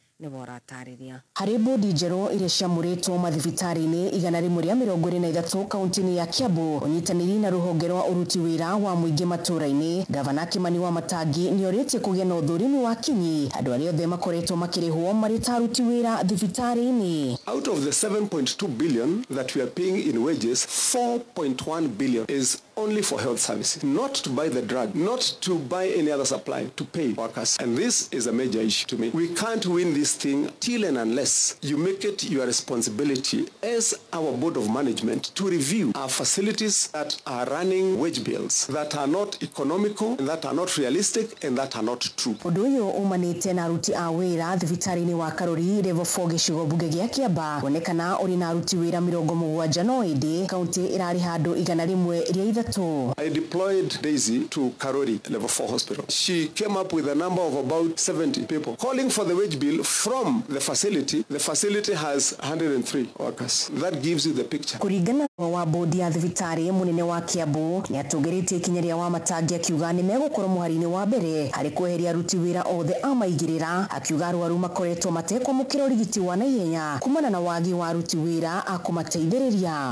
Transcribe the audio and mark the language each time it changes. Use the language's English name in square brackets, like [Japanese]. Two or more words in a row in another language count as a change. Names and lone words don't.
[Kikuyu] harĩ bodi njerũ iria ciamũrĩtwo mathibitarĩ-inĩ 123 kaunti-inĩ ya Kiambu, ũnyitanĩri na rũhonge rwa ũruti wĩra wa mũingĩ matũra-inĩ, gavana Kimani Wamatangi nĩorĩtie kũgĩa na ũthũrimi wa kinyi andũ arĩa othe makoretwo makĩrĩhwo marĩ ta aruti wĩra thibitarĩ-inĩ. [English] Out of the 7.2 billion that we are paying in wages, 4.1 billion is only for health services, not to buy the drug, not to buy any other supply, to pay workers. And this is a major issue to me. We can't win this thing till and unless you make it your responsibility as our board of management to review our facilities that are running wage bills that are not economical, and that are not realistic, and that are not true. [Kikuyu] Ũndũ ũyũ umanĩte na aruti a wĩra thibitarĩ-inĩ wa Karori level 4 gĩcigo bunge gĩa Kiamba, kuonekana ũrĩ na aruti wĩra 70 no ĩndĩ kaunti ĩrarĩ handũ 100 iria ithatũ. [English] I deployed Daisy to Karori level 4 hospital. She came up with a number of about 70 people calling for the wage bill from the facility. The facility has 103 workers. That gives you the picture. [Kikuyu] Kuringana wa bodi ya thibitarĩ munene wa Kiambu nĩ atũgĩrĩtie ikinya rĩa Wamatangi akiuga nĩ megũkorwo mũhari-inĩ wa mbere harĩ kweheria aruti wĩra othe a maigĩrĩra, akiuga arwaru makoretwo matekwamũkĩra ũrigiti wa naihenya kumana na wagi wa aruti wĩra a kũmateithĩrĩria.